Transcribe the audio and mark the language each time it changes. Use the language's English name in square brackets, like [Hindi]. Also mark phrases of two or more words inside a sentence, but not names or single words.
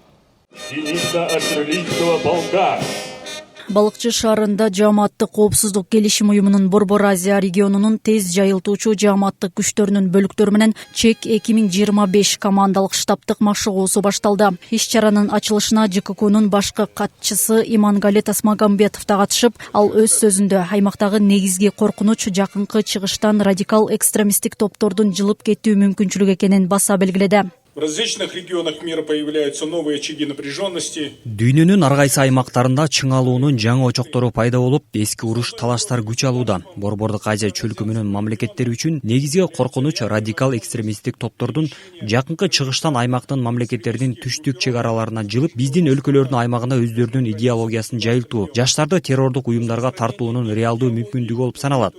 [Kyrgyz] Балыкчы шаарында жааматтык коопсуздук келишим уюмунун Борбор Азия регионунун тез жайылтуучу жааматтык күчтөрүнүн бөлүктөрү менен ЧЕК 2025 командалык штабтык машыгуусу башталды. Иш-чаранын ачылышына ЖККнун башкы катчысы Имангали Тасмагамбетов да катышып, ал өз сөзүндө аймактагы негизги коркунуч жакынкы чыгыштан радикал экстремисттик топтордун жылып кетүү мүмкүнчүлүгү экенин баса белгиледи. [Russian] В различных регионах мира появляются новые очаги напряженности. [Kyrgyz] Дүйнөнүн ар кайсы аймактарында чыңалуунун жаңы очоктору пайда болуп, эски уруш талаштар күч алууда. Борбордук Азия чөлкөмүнүн мамлекеттери үчүн негизги коркунуч радикал экстремисттик топтордун жакынкы чыгыштан аймактын мамлекеттеринин түштүк чек араларына жылып, биздин өлкөлөрдүн аймагына өздөрүнүн идеологиясын жайылтуу, жаштарды террордук уюмдарга тартуунун реалдуу мүмкүндүгү болуп саналат.